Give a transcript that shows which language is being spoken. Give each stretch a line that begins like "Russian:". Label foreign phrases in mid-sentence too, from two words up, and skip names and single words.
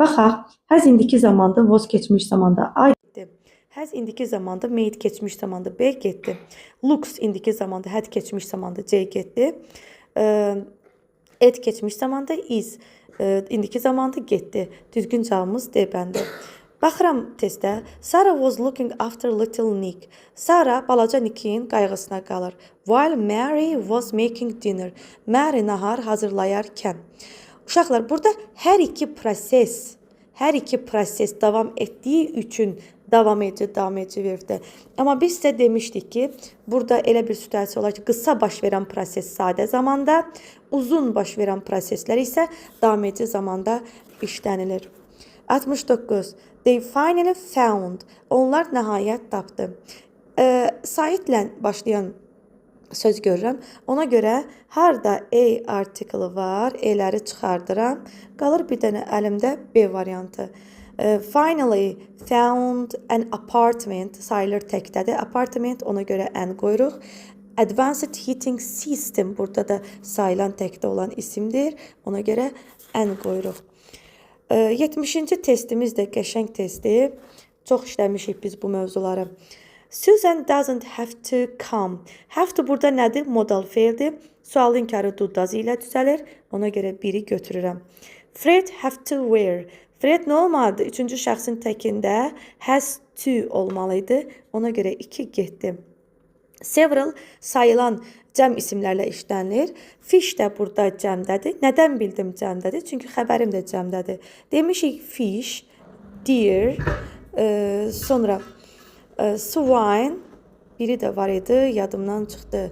Azerbaijani: Baxaq, has indiki zamanda, was keçmiş zamanda I getdi. Has indiki zamanda, made keçmiş zamanda B getdi. Looks indiki zamanda, had keçmiş zamanda C getdi. Et keçmiş zamanda is, indiki zamanda getdi. Düzgün cavabımız D bəndi. Baxıram testdə.
English: Sarah was looking after little Nick.
Azerbaijani: Sarah balaca Nick'in qayğısına qalır.
English: While Mary was making dinner.
Azerbaijani: Mary nahar hazırlayarkən. Uşaqlar, burada hər iki proses davam etdiyi üçün davam edici veribdir. Amma biz sizə demişdik ki, burada elə bir situasiya olar ki, qısa baş verən proses sadə zamanda, uzun baş verən proseslər isə davam edici zamanda işlənilir. 69.
English: They finally found.
Azerbaijani: Onlar nəhayət tapdı. Saitlə başlayan söz görürəm. Ona görə harda A artiklı var, E'ləri çıxardıram. Qalır bir dənə əlimdə B variantı.
English: Finally found an apartment
Azerbaijani: sayılır təkdədir. Apartment, ona görə N qoyuruq.
English: Advanced heating system
Azerbaijani: burada da sayılan təkdə olan isimdir. Ona görə N qoyuruq. 70-ci testimiz də qəşəng testdir. Çox işləmişik biz bu mövzuları.
English: Susan doesn't have to come. Have to
Azerbaijani: burada nədir? Modal feildir. Sual inkarı
English: do does
Azerbaijani: ilə düzəlir. Ona görə biri götürürəm.
English: Fred have to wear.
Azerbaijani: Fred nə olmalıdır? Üçüncü şəxsin təkində
English: has to
Azerbaijani: olmalıydı. Ona görə 2 getdi. Several sayılan cəm isimlərlə işlənilir. Fish də burada cəmdədir. Nədən bildim cəmdədir? Çünki xəbərim də cəmdədir. Demişik
English: fish, deer,
Azerbaijani: sonra swine, biri də var idi, yadımdan çıxdı.